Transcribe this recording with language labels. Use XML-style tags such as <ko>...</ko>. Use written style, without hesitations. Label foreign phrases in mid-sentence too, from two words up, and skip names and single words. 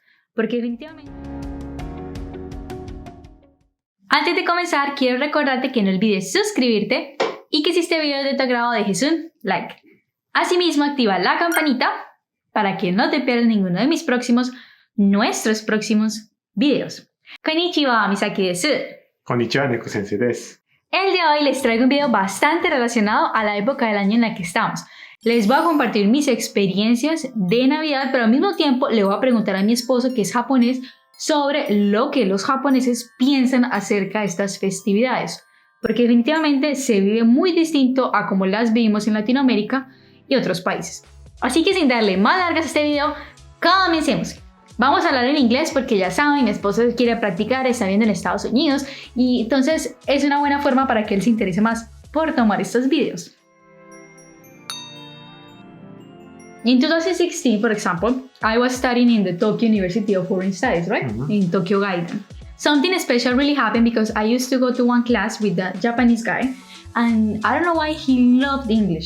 <es>Porque definitivamente... Antes de comenzar, quiero recordarte que no olvides suscribirte y que si este video es de tu agrado dejes un like. Asimismo, activa la campanita para que no te pierdas ninguno de nuestros próximos videos.</es> <ja>こんにちは、Misakiです. Konnichiwa, Neko-sensei desu.</ja> <es>El día de hoy les traigo un video bastante relacionado a la época del año en la que estamos. Les voy a compartir mis experiencias de Navidad, pero al mismo tiempo le voy a preguntar a mi esposo, que es japonés, sobre lo que los japoneses piensan acerca de estas festividades. Porque definitivamente se vive muy distinto a como las vivimos en Latinoamérica y otros países. Así que sin darle más largas a este video, comencemos. Vamos a hablar en inglés porque ya saben, mi esposo quiere practicar, está viviendo en Estados Unidos y entonces es una buena forma para que él se interese más por tomar estos videos.</es> <en>In 2016, for example, I was studying in the Tokyo University of Foreign Studies, right? In Tokyo Gaiden. Something special really happened because I used to go to one class with the Japanese guy, and I don't know why he loved English.</en>